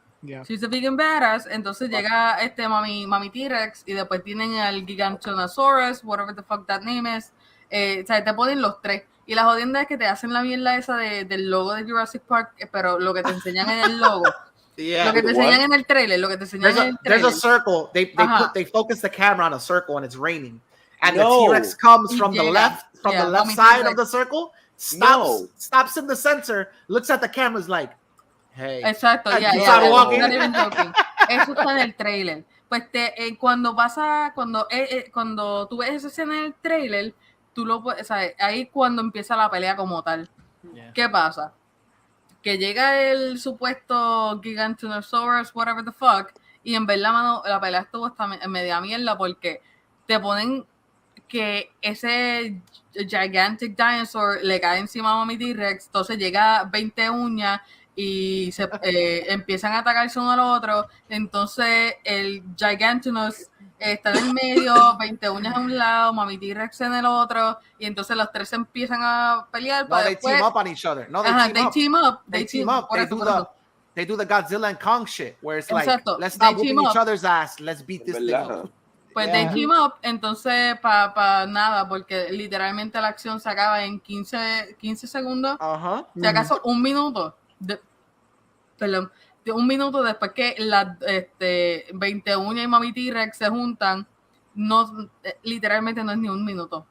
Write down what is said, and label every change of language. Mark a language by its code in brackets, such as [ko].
[en] Yeah. She's a vegan badass. [es] Entonces llega mami T-Rex y después tienen al Gigantosaurus, [en] whatever the fuck that name is. [es] O sea, te ponen los 3. Y la jodienda es que te hacen la mierda esa del logo de Jurassic Park, pero lo que te enseñan en el logo. [en] Yeah, [es] lo que te enseñan en el trailer, [en] There's a circle. They focus the camera on a circle and it's raining. And the T-Rex comes from the left side of the circle, stops in the center, looks at the cameras like, hey. [es] Exacto, [en] not even joking. [es] Eso está en el trailer. Pues cuando tú ves esa escena en el trailer, tú lo puedes, ¿sabes? Ahí cuando empieza la pelea como tal. Yeah. ¿Qué pasa? Que llega el supuesto Gigantosaurus, [en] whatever the fuck, [es] y en verdad, mano, la pelea estuvo hasta media mierda porque te ponen que ese gigantic dinosaur le cae encima a mi T-Rex, entonces llega 20 uñas y se empiezan a atacarse uno al otro. Entonces el Gigantonos está en el medio, 20 uñas a un lado, Mami T-Rex en el otro, y entonces los tres se empiezan a pelear. [en] No, they team up on each other. No, they team up. They do the Godzilla and Kong shit, where it's like, let's stop whooping each other's ass, let's beat this thing up. [es] Pues [en] they team up, [es] entonces para nada, porque literalmente la acción se acaba en 15 segundos, si acaso un minuto, perdón, de un minuto después que las 20 uñas y Mami T-Rex se juntan, no, literalmente no es ni un minuto.